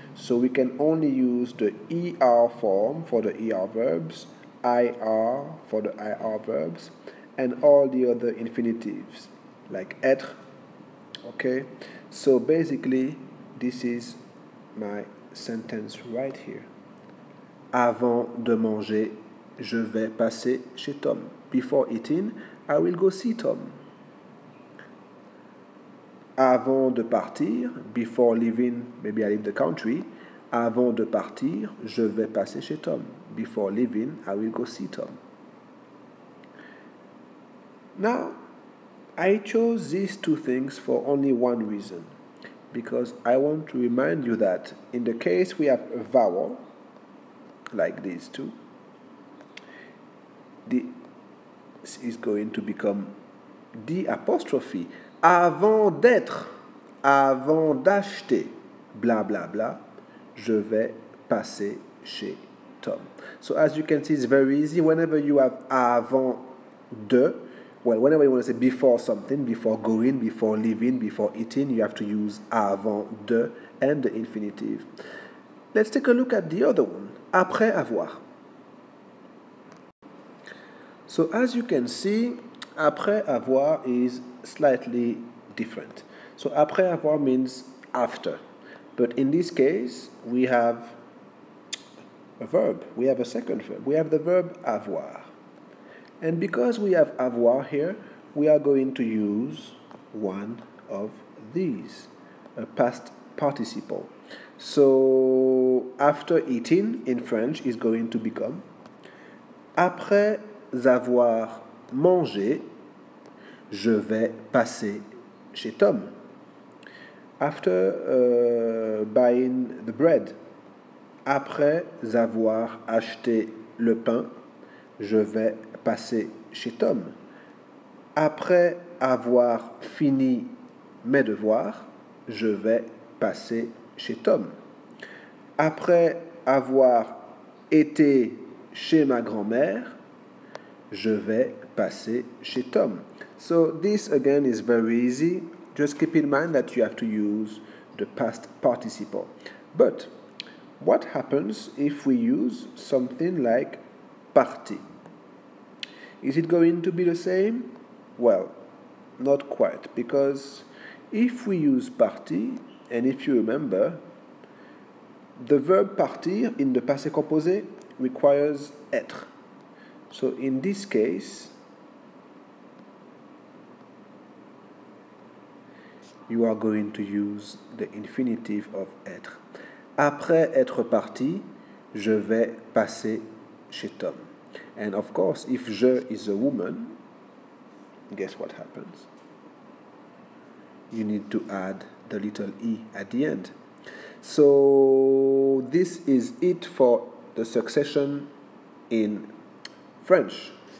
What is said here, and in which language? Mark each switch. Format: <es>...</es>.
<en>So we can only use the ER form for the ER verbs, IR for the IR verbs, and all the other infinitives like être. Okay? So basically, this is my sentence right here.</en> <fr>Avant de manger, je vais passer chez Tom.</fr> <en>Before eating, I will go see Tom.</en> <fr>Avant de partir,</fr> <en>before leaving, maybe I leave the country.</en> <fr>Avant de partir, je vais passer chez Tom.</fr> <en>Before leaving, I will go see Tom. Now, I chose these two things for only one reason. Because I want to remind you that in the case we have a vowel, like these two, this is going to become the apostrophe.</en> <fr>Avant d'être, avant d'acheter, bla bla bla, je vais passer chez Tom.</fr> <en>So as you can see, it's very easy. Whenever you have avant de, well, whenever you want to say before something, before going, before leaving, before eating, you have to use avant de and the infinitive. Let's take a look at the other one, après avoir. So as you can see, après avoir is slightly different. So après avoir means after. But in this case, we have a verb. We have a second verb. We have the verb avoir. And because we have avoir here, we are going to use one of these, a past participle. So after eating in French is going to become</en> <fr>après avoir mangé, je vais passer chez Tom.</fr> <en>After buying the bread,</en> <fr>après avoir acheté le pain, je vais passer chez Tom. Après avoir fini mes devoirs, je vais passer chez Tom. Après avoir été chez ma grand-mère, je vais passer chez Tom.</fr> <en>So this again is very easy. Just keep in mind that you have to use the past participle. But what happens if we use something like parti? Is it going to be the same? Well, not quite, because if we use parti, and if you remember, the verb partir in the passé composé requires être. So in this case, you are going to use the infinitive of être.</en> <fr>Après être parti, je vais passer chez Tom.</fr> <en>And of course, if je is a woman, guess what happens? You need to add the little e at the end. So this is it for the succession in French.</en>